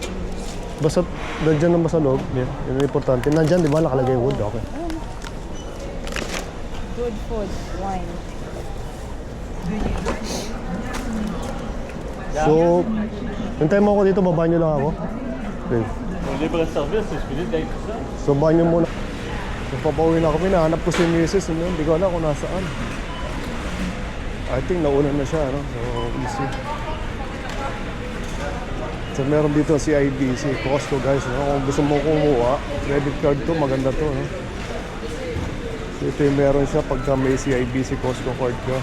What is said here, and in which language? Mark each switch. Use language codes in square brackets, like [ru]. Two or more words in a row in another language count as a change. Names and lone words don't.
[tl] Basta nandiyan naman sa loob. Yeah. Yun ang importante. Nandiyan, di ba? Nakalagay wood. Okay. [en] Good food, wine. [tl] So, hintayin mo ako dito. Baba niyo lang ako. Okay. [fr] libre service, je finis d'être ça. [tl] Sumahan niyo muna. Napapauwi na kami, nahanap ko si Mrs. Hindi ko alam kung nasaan. [en] I think [tl] nauna na siya, no? So, easy. So, meron dito si IBC, Costco guys, no? Kung gusto mo kumuha, [en] credit card [tl] to, maganda to, no? So, ito yung meron siya pagka may CIBC Costco card ka.